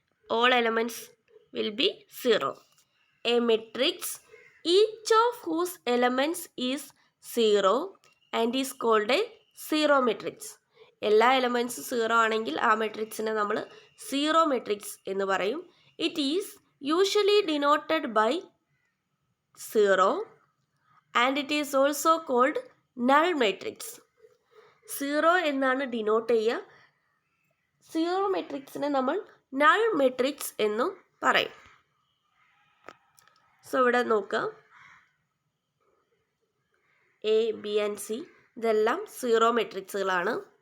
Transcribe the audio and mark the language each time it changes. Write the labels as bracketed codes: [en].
[en] All elements will be 0. A matrix each of whose elements is 0 and is called a zero matrix. [ml] എല്ലാ എലമെൻറ്റ്സും 0 ആണെങ്കിൽ ആ മെട്രിക്സിനെ നമ്മൾ zero matrix എന്ന് പറയും. [en] It is usually denoted by 0 and it is also called null matrix. [ml] 0 എന്നാണ് denote ചെയ്യുക. Zero മെട്രിക്സിനെ നമ്മൾ null matrix എന്നും പറയും. സോ ഇവിടെ നോക്കാം, എ ബി ആൻഡ് സി ഇതെല്ലാം സീറോ മെട്രിക്സുകളാണ്.